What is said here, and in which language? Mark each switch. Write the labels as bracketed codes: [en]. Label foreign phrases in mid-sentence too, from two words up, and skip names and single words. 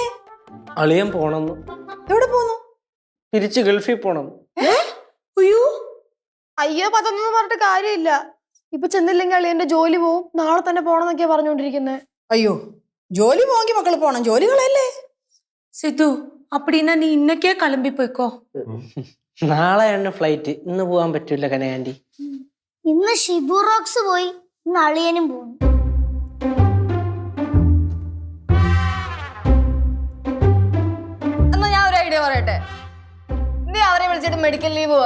[ml] അളിയൻ പോണെന്ന്. എവിടെ പോന്നു? തിരിച്ച് ഗൾഫിൽ പോണം. അയ്യോ, അയ്യോ, പതൊന്നും പറഞ്ഞിട്ട് കാര്യമില്ല. ഇപ്പൊ ചെന്നില്ലെങ്കിൽ അളിയന്റെ ജോലി പോവും. നാളെ തന്നെ പോണെന്നൊക്കെയാ പറഞ്ഞോണ്ടിരിക്കുന്നത്. അയ്യോ, ജോലി പോകി മക്കള് പോണം, ജോലികളല്ലേ. സിധു, [ta] அப்படின்னா நீ இன்னைக்கே கிளம்பி போய்க்கோ. [ml] നാളെയാണ് ഫ്ലൈറ്റ്, ഇന്ന് പോവാൻ പറ്റൂല കനയാൻറ്റി. ഇന്ന് ഷിബു റോക്സ് പോയി, ഇന്ന് അളിയനും പോകും. എന്നാ ഞാൻ ഒരു ഐഡിയ പറയട്ടെ. നീ അവരെ വിളിച്ചിട്ട് [en] medical leave [ml] പറ.